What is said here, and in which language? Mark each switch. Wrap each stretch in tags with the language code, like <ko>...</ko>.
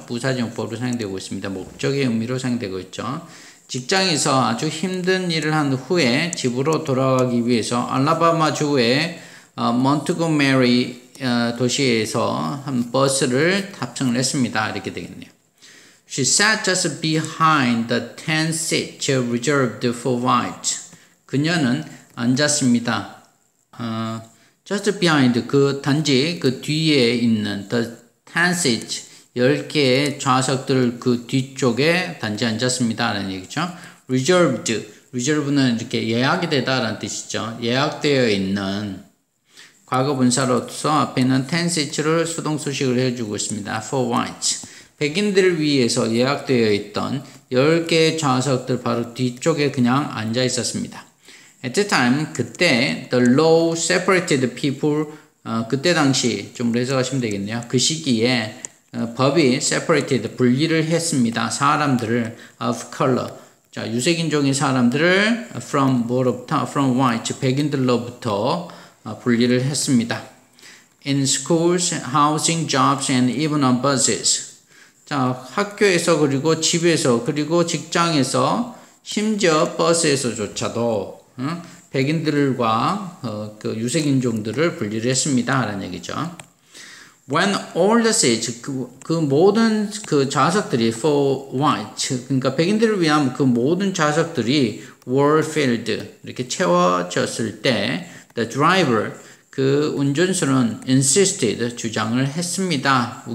<ko>부사정법으로 사용되고 있습니다. 목적의 의미로 사용되고 있죠. 직장에서 아주 힘든 일을 한 후에 집으로 돌아가기 위해서 알라바마주의 몬트고메리 도시에서 한 버스를 탑승을 했습니다. 이렇게 되겠네요.</ko> <en>She sat just behind the 10 seats reserved for white.</en> <ko>그녀는 앉았습니다.</ko> <en>just behind</en> <ko>단지 그 뒤에 있는</ko> <en>the 10 seats</en> <ko>10개의 좌석들 그 뒤쪽에 단지 앉았습니다. 라는 얘기죠. reserved는 이렇게 예약이 되다라는 뜻이죠. 예약되어 있는 과거 분사로서 앞에 있는 10 seats를 수동수식을 해주고 있습니다.</ko> <en>for white.</en> <ko>백인들을 위해서 예약되어 있던 10개의 좌석들 바로 뒤쪽에 그냥 앉아 있었습니다.</ko> <en>At the time,</en> <ko>그때</ko> <en>the law separated people,</en> <ko>그때 당시 좀 해석하시면 되겠네요. 그 시기에 법이 separated, 분리를 했습니다. 사람들을</ko> <en>of color,</en> <ko>자 유색인종의 사람들을</ko> <en>from white,</en> <ko>백인들로부터 분리를 했습니다.</ko> <en>In schools, housing, jobs, and even on buses.</en> <ko>자 학교에서 그리고 집에서 그리고 직장에서 심지어 버스에서조차도 백인들과 그 유색인종들을 분리를 했습니다. 라는 얘기죠.</ko> <en>When all the seats,</en> <ko>그 모든 그 좌석들이</ko> <en>for white,</en> <ko>그러니까 백인들을 위한 그 모든 좌석들이</ko> <en>were filled,</en> <ko>이렇게 채워졌을 때,</ko> <en>the driver,</en> <ko>그 운전수는</ko> <en>insisted,</en> <ko>주장을 했습니다.</ko>